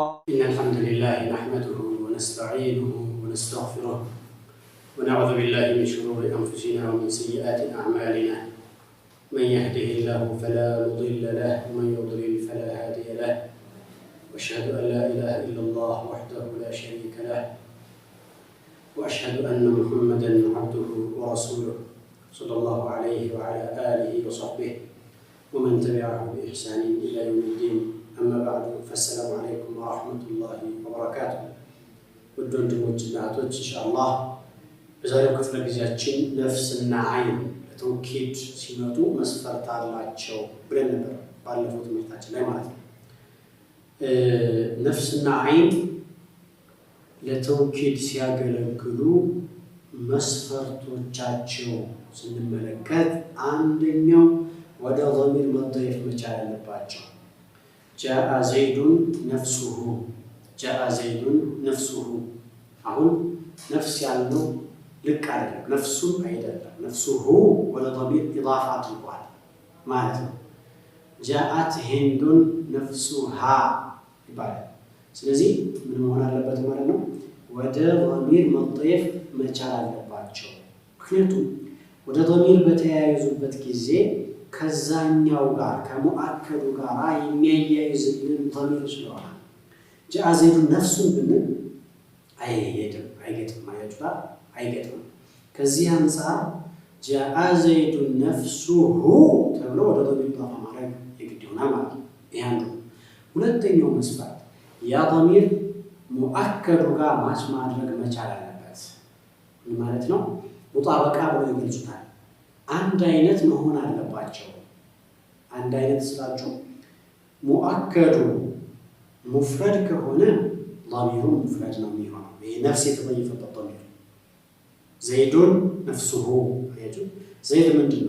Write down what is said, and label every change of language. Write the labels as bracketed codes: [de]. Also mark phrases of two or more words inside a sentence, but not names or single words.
[ar] إن الحمد لله نحمده ونستعينه ونستغفره ونعوذ بالله من شرور أنفسنا ومن سيئات أعمالنا من يهده الله فلا مضل له ومن يضلل فلا هادي له وأشهد أن لا إله إلا الله وحده لا شريك له وأشهد أن محمدًا عبده ورسوله صلى الله عليه وعلى آله وصحبه ومن تبعه بإحسان إلى يوم الدين. أما بعد فالسلام عليكم ورحمة الله وبركاته. [am] ወንድሞችና እህቶች ኢንሻአላህ በዛሬው ክፍለ ጊዜያችን ነፍስና አይን ለተውሂድ ሲመጡ መስፈርት አላቸው ብለን ነበር ባለፈው ትምህርታችን ላይ ማለት ነው። ነፍስና አይን ለተውሂድ ሲያገለግሉ መስፈርቶቻቸው ስንመለከት አንደኛው ወደ ضمير መضيፍ መቻል አለባቸው። [ar] جاء زيد نفسه جاء زيد نفسه [am] አሁን ነፍስ ያለው ልክ አይደለም፣ ነፍሱ አይደለም፣ ነፍሱሁ ወደ ضمير ኢضافه አድርጓል ማለት ነው። [ar] جاءت هند نفسها [am] ይባላል። ስለዚህ ምን መሆን አለበት ማለት ነው? ወደ ضمير መضيፍ መቻል አለባቸው። ምክንያቱም ወደ ضمير በተያያዙበት ጊዜ ከዛኛው ጋር ከሙአከዱ ጋር የሚያያይዝልን ضمير ስለሆነ [ar] جاء زيد نفسه [am] ብንል አይገጥም። ከዚህ አንፃር [ar] جاء زيد نفسه [am] ተብሎ ወደ ضمير ኢضافه ማድረግ የግድ ይሆናል ማለት ነው። ይሄ አንዱ። ሁለተኛው መስፈርት ያ ضمير ሙአከዱ ጋር ማች ማድረግ መቻል አለበት። ምን ማለት ነው? ሙጣበቃ ብለው ይገልጹታል። አንድ አይነት መሆን አለባቸው። አንድ አይነት ስላችሁ ሙአከዱ ሙፍረድ ከሆነ ضميሩ ሙፍረድ ነው የሚሆነው። ይሄ ነፍስ የተጠየፈበት ضمير ዘይዱን ነፍሱሁ አያችሁ፣ ዘይድ ምንድነው?